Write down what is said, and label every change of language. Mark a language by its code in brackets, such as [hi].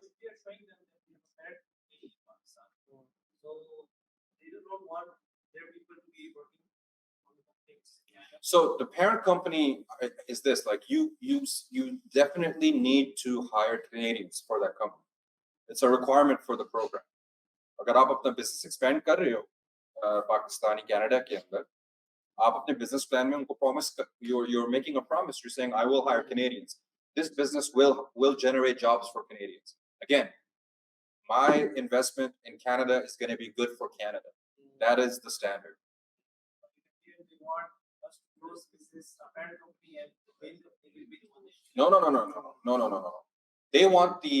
[en] So they do not want their people to be working on the things. So the parent company is this, like you definitely need to hire Canadians for that company. It's a requirement for the program. [hi] अगर आप अपना business expand कर रहे हो Pakistani Canada के अंदर, आप अपने business plan में उनको promise, [en] you're making a promise. You're saying I will hire Canadians. This business will generate jobs for Canadians. Again, my investment in Canada is going to be good for Canada. That is the standard. They want us to grow business, a parent company, and when they will be the one.